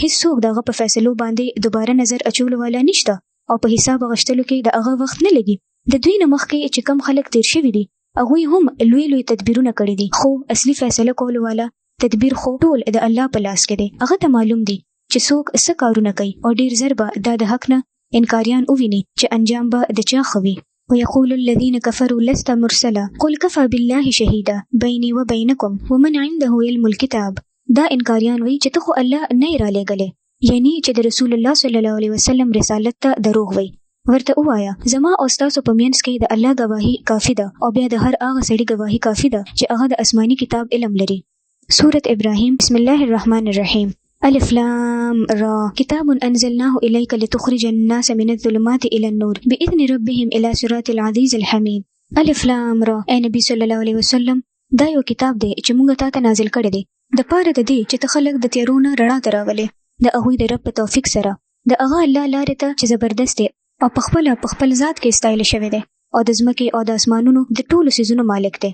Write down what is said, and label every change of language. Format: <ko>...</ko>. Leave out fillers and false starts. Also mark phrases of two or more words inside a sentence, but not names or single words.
<ps>هیڅوک دغه په فیصلو باندې دوباره نظر اچولو والا نشته او په حساب اغشتلو کې د هغه وخت نه لګي. د دوی نه مخکې چې کم خلک تیر شوي دي هغوی هم لوی لوی تدبیرونه کړي دي خو اصلي فیصله کولو والا تدبیر خو ټول د الله په لاس کې دی. هغه ته معلوم دی چې څوک څه کارونه کوي او ډیر زر به دا د حق نه انکاریان وویني چې انجام به د چا ښه وي.</ps> <ar>ويقول الذين كفروا لست مرسلا قل كفى بالله شهيدا بيني وبينكم ومن عنده علم الكتاب.</ar> <ps>دا انکاریان وایي چې ته خو الله نه را لېږلې یعنی چې د رسول الله</ps> <ar>صلی الله علیه وسلم</ar> <ps>رسالت ته دروغ وایي. ورته وایا زما او تاسو په منځ کې د الله گواهی کافی ده او بیا د هر هغه سړي گواهی کافی ده چې هغه د آسماني کتاب علم لري.</ps> <ar>سورة ابراهیم. بسم الله الرحمن الرحیم. الف لام را کتاب انزلناه الیک لتخرج الناس من الظلمات الى النور باذن ربهم الى صراط العزیز الحمید. الف لام را.</ar> <ps>اے نبی</ps> <ar>صلی الله علیه وسلم</ar> <ps>دا یو کتاب دی چې موږ تا ته نازل کړی دی د پاره د دې چې ته خلک د تیارونو رڼا ته راولې د هغوی د رب په توفیق سره د هغه الله لارې ته چې زبردست دی او په خپل ذات کې استایل شوی دی او د ځمکې او د اسمانونو د ټولو څیزونو مالک دی.</ps>